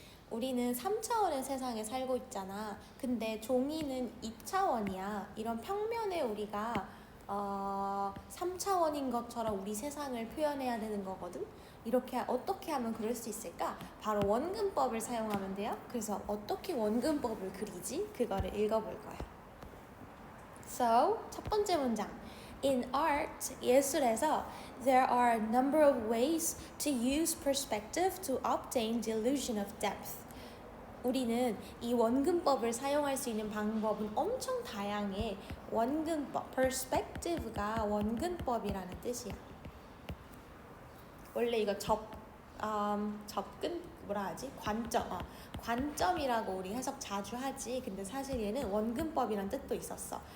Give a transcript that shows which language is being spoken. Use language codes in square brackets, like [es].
[ko] 우리는 3차원의 세상에 살고 있잖아. 근데 종이는 2차원이야. 이런 평면에 우리가 3차원인 것처럼 우리 세상을 표현해야 되는 거거든. 이렇게 어떻게 하면 그럴 수 있을까? 바로 원근법을 사용하면 돼요. 그래서 어떻게 원근법을 그리지? 그거를 읽어볼 거야. So, 첫 번째 문장. [en] In art, [ko] 예술에서 [en] there are a number of ways to use perspective to obtain the illusion of depth. [ko] 우리는 이 원근법을 사용할 수 있는 방법은 엄청 다양해. 원근법, perspective가 원근법이라는 뜻이야. 원래 이거 접근 뭐라 하지? 관점이라고 우리 해석 자주 하지. 근데 사실 얘는 원근법이란 뜻도 있었어.